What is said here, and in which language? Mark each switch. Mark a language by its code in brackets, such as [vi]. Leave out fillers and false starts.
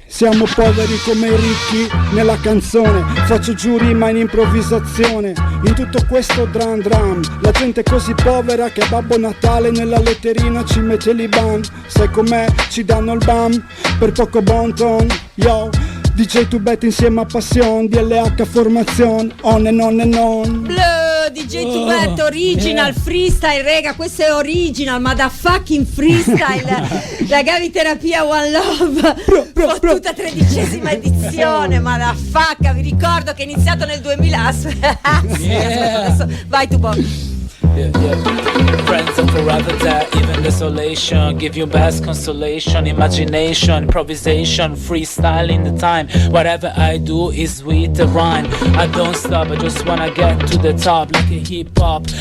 [it] Siamo poveri come i ricchi nella canzone. Faccio giù rima in improvvisazione. In tutto questo dram la gente è così povera che a Babbo Natale nella letterina ci mette l'Iban. Sai com'è? Ci danno il bam per poco bon ton. [en] Yo, DJ Tubet [it] insieme a [en] Passion, DLH Formation, on and on and on. DJ Tubet original freestyle, [it] rega, questo è [en] original motherfucking freestyle. [it] La Gabi Terapia One Love fottuta 13ª edizione, [en] motherfucker. [it] Vi ricordo che è iniziato nel 2000. Adesso vai tu Bob. Yeah. [en] Friends are forever there, even desolation. Give you best consolation, imagination, improvisation, freestyling the time. Whatever I do is with the rhyme. I don't stop, I just wanna get to the top like a hip hop.